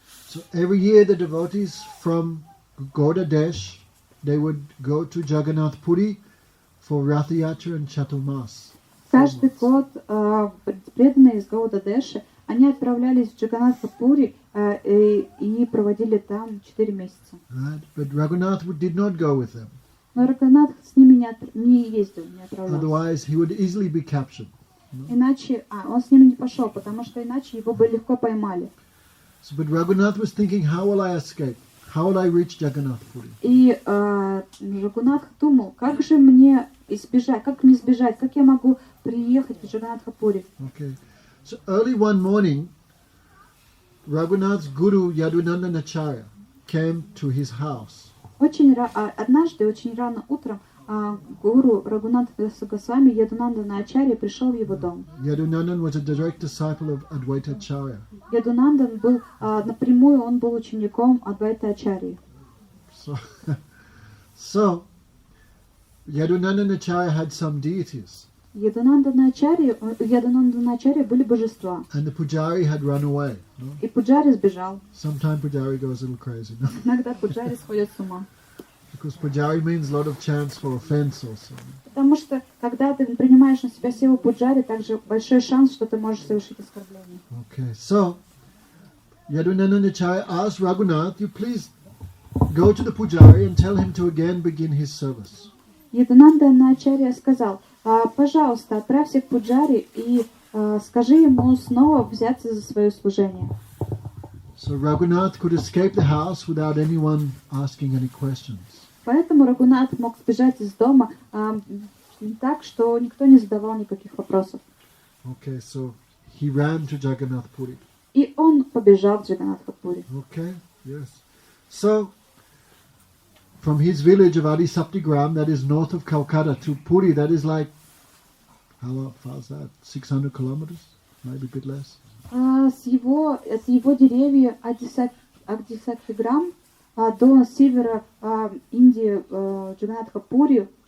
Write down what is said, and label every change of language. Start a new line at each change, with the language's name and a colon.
English: So every year the devotees from Gauda Desh, they would go to Jagannath Puri for Rath Yatra and Chaturmas.
Russian: Каждый год преданные из Гауда-Деши, они отправлялись в Джаганнатха-Пури и проводили там 4 месяца.
English: Right? But Raghunath did not go with them.
Russian: Но Рагунат с ними не ездил, не отправлялся.
English: Otherwise he would easily be captured.
Russian: Иначе, он с ними не пошел, потому что иначе его бы легко поймали.
English: So, but Raghunath was thinking, how will I escape? How will I reach Jagannath Puri?
Russian: И Рагунат думал, как же мне избежать, как мне сбежать, как я могу приехать в Джаганнатха-Пури.
English: Okay. So early one morning, Raghunath's guru Yadunandanacharya came to his house.
Russian: Однажды, очень рано утром, гуру Рагунат дас Госвами Ядунандана Ачарья пришел в его дом.
English: Yadunandan was a direct disciple of Advaita Acharya.
Russian: Ядунандан был напрямую, он был учеником Адвайта Ачарьи.
English: So Yadunandanacharya had some deities.
Russian: Ядунандана Ачарья были божества.
English: And the pujari had run away. No?
Russian: И Пуджари сбежал.
English: Sometimes pujari goes a little crazy. No?
Russian: Иногда Пуджари сходят с ума.
English: Because pujari means a lot of chance for offense also.
Russian: Потому что, когда ты принимаешь на себя силу Пуджари, также большой шанс, что ты можешь совершить оскорбление.
English: Okay, so Yadunandanacharya asked Raghunath, you please go to the pujari and tell him to again begin his service.
Russian: Ядунандана Ачарья сказал, пожалуйста, отправься к Пуджари и скажи ему снова взяться за свое служение.
English: So Raghunath could escape the house without anyone asking any questions.
Russian: Поэтому Рагунат мог сбежать из дома так, что никто не задавал никаких вопросов.
English: Okay, so he ran to Jagannath Puri.
Russian: И он побежал в Джаганнатха-Пури.
English: Okay, yes. So from his village of Adi Saptigram, that is north of Calcutta, to Puri, that is like, how far is that? 600 kilometers? Maybe a bit less.
Russian: От его деревья Адисактиграм до севера Индии, Джаганнатха-Пури,